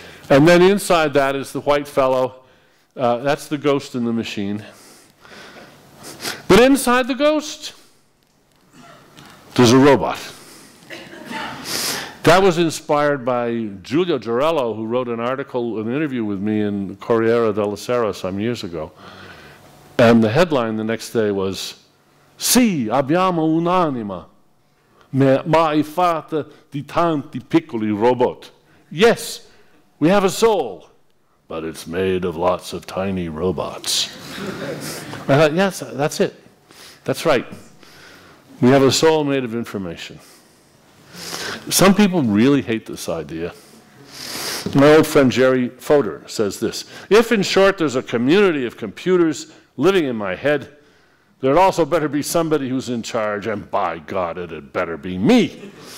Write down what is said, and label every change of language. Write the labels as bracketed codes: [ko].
[en] And then inside that is the white fellow. That's the ghost in the machine. But inside the ghost, there's a robot. That was inspired by Giulio Girello, who wrote an article, an interview with me in Corriere della Sera some years ago. And the headline the next day was, [it] Sì, abbiamo un'anima, ma è fatta di tanti piccoli robot. [en] Yes, we have a soul, but it's made of lots of tiny robots. I thought, yes, that's it. That's right. We have a soul made of information. Some people really hate this idea. My old friend Jerry Fodor says this: if, in short, there's a community of computers living in my head, there'd also better be somebody who's in charge, and by God, it had better be me.